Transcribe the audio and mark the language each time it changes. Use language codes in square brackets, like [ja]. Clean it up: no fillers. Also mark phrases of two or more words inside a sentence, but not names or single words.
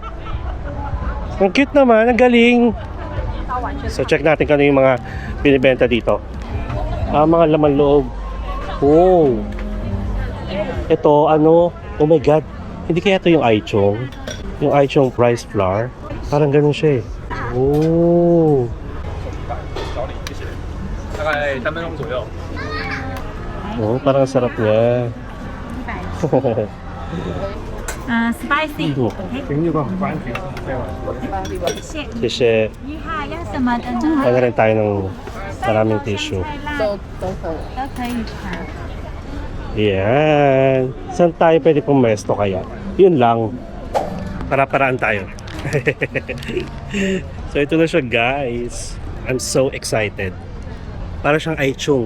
[tl] Ang cute naman, ang galing. So, check natin kung ano yung mga binibenta dito. Mga laman loob. Oh. [en] Ito, oh my God. [tl] Hindi kaya ito yung Aichong? Yung Aichong rice flour? Parang ganun siya eh. Oh. [zh] 大概3分钟左右。 [tl] Oh, parang sarap niya. [en] Spicy。 [zh] 请这个完全谢谢。 [tl] Kasi [zh] 你好，要什么的呢？ [tl] wala rin tayo ng maraming tissue. [zh] 都可以ค่ะ [tl] Yan. Saan tayo pwede pumesto kaya? Yun lang. Para-paraan tayo. So ito na siya guys. [en] I'm so excited. [tl] Para siyang Aichong.